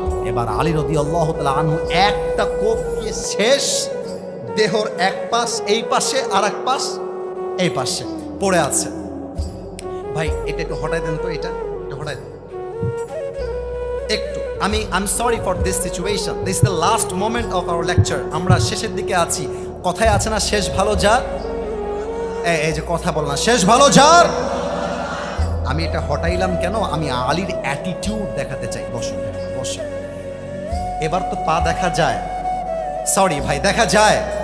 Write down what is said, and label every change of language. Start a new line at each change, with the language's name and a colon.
Bangla: এবার আলী রাদিয়াল্লাহু তাআলা আনহু একটা কোপ দিয়ে শেষ, দেহর এক পাশ এই পাশে আর এক পাশ এই পাশে পড়ে আছে। ভাই এটা একটু হটাই দেন তো, এটা একটু হটাই দেন একটু।
English: I'm sorry for this situation. This is the last moment of our lecture.
Bangla: আমরা শেষের দিকে আছি। কথায় আছে না, শেষ ভালো যার, এই যে কথা বল না, শেষ ভালো যার। আমি এটা হটাইলাম কেন? আমি আলীর অ্যাটিটিউড দেখাতে চাই। বসো বসো। এবার তো পা দেখা যায়, সরি ভাই দেখা যায়।